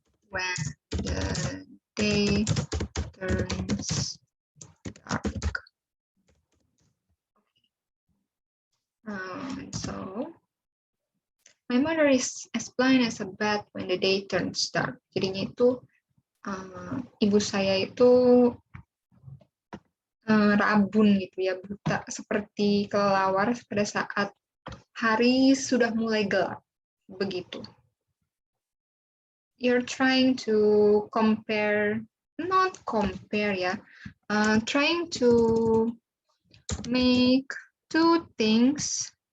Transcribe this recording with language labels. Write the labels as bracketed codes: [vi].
[en] When the day turns dark. So my mother is as blind as a bat when the day turns dark. [id] Jadinya itu ibu saya itu rabun gitu ya, buta seperti kelelawar pada saat hari sudah mulai gelap. Begitu. [en] You're trying to compare, not compare ya, trying to make two things.